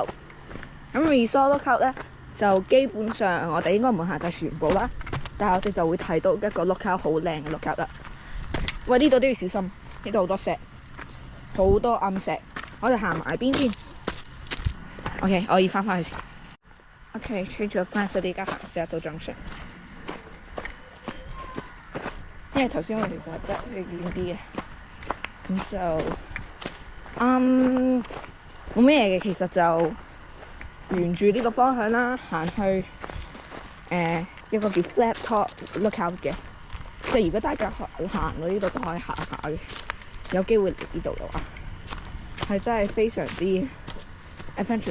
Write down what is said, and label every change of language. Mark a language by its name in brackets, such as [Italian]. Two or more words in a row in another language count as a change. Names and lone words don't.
[Cantonese] 咁 Resort Lookout 咧就基本上我哋應該唔會行晒全部啦，但係我哋就會睇到一個 Lookout 好靚嘅 Lookout 啦。喂，呢度都要小心，呢度好多石，好多暗石。我哋行埋邊先。OK， 我要翻去先。OK， [English] change your plan， [Cantonese] 我哋而家行 Saddle Junction，因為頭先我哋其實係得遠啲嘅，咁就冇咩嘅，其實就沿住呢個方向啦，行去一個叫 Flat Top Lookout 嘅，即係如果大家行到呢度都可以行下嘅，有機會嚟呢度嘅話，係真係非常之 adventure。